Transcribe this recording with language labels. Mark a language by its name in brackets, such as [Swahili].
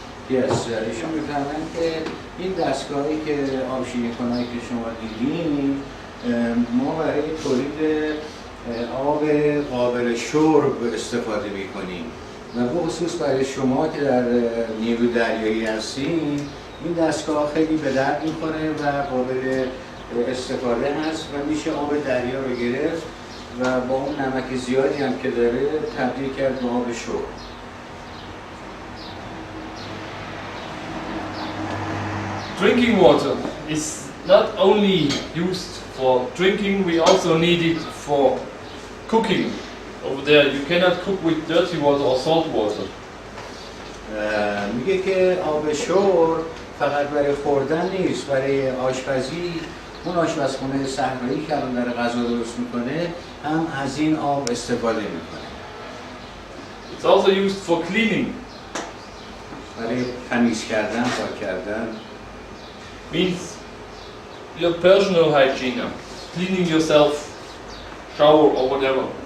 [Persian] Yes, ایشون می‌فرمایند که این دستگاهی که آبشینه‌کنایی که شما دیدین ما برای تولید آب قابل شرب استفاده می‌کنیم و به خصوص برای شما که در نیرو دریایی هستین این دستگاه خیلی به درد می‌خوره و قابل استفاده هست و میشه آب دریا رو گرفت و با اون نمک زیادی هم که داره تبدیل کرد به آب شرب. [English] Drinking water is not only used for drinking, we also need it for cooking. Over there, you cannot cook with dirty water or salt water. [Persian] میگه که آب شرب فقط برای خوردن نیست، برای آشپزی. اون آشپزخونه صحرایی که الان داره غذا درست میکنه هم از این آب استفاده میکنه. [English] It's also used for cleaning. [Persian] برای تمیز کردن، پاک کردن. [English] Means your personal hygiene, cleaning yourself, shower or whatever.